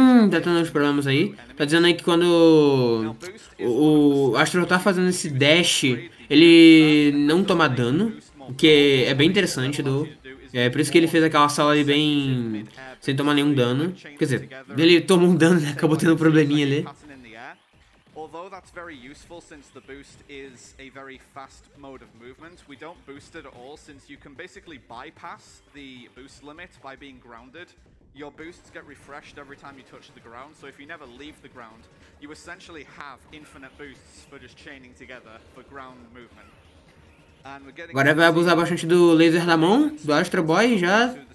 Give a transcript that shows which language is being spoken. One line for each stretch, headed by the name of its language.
Portuguese: Tá tendo uns problemas aí. Tá dizendo aí que quando o Astro tá fazendo esse dash, ele não toma dano, o que é bem interessante. É por isso que ele fez aquela sala ali bem sem tomar nenhum dano. Quer dizer, ele tomou um dano, né? Acabou tendo um probleminha ali.
English: Although that's very useful since the boost is a very fast mode of movement, we don't boost it at all since you can basically bypass the boost limit by being grounded. Your boosts get refreshed every time you touch the ground, so if you never leave the ground, you essentially have infinite boosts for just chaining together for ground movement.
Portuguese: Agora vai abusar bastante do laser da mão, do Astro Boy já.